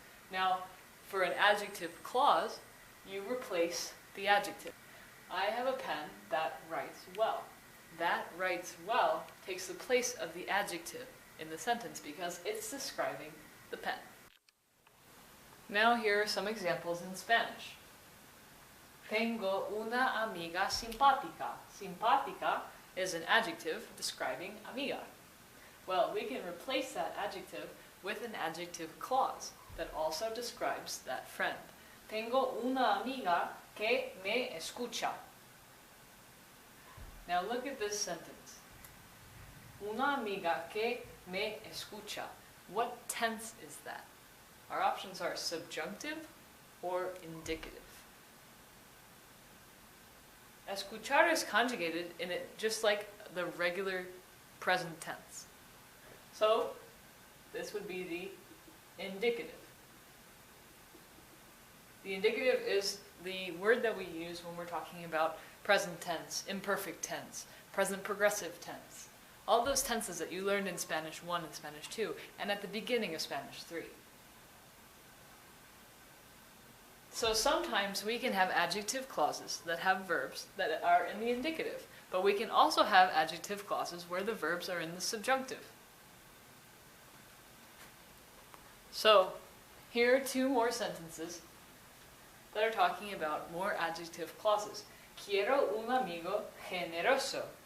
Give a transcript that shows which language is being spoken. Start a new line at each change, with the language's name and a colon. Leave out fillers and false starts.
English: Now, for an adjective clause, you replace the adjective. I have a pen that writes well. That writes well takes the place of the adjective in the sentence because it's describing the pen. Now here are some examples in Spanish.
Spanish: Tengo una amiga simpática.
English: Simpática is an adjective describing amiga. Well, we can replace that adjective with an adjective clause that also describes that friend.
Spanish: Tengo una amiga que me escucha.
English: Now look at this sentence.
Spanish: Una amiga que me escucha.
English: What tense is that? Our options are subjunctive or indicative. Escuchar is conjugated in it just like the regular present tense. So this would be the indicative. The indicative is the word that we use when we're talking about present tense, imperfect tense, present progressive tense. All those tenses that you learned in Spanish 1 and Spanish 2, and at the beginning of Spanish 3. So sometimes we can have adjective clauses that have verbs that are in the indicative, but we can also have adjective clauses where the verbs are in the subjunctive. So here are two more sentences that are talking about more adjective clauses.
Spanish: Quiero un amigo generoso.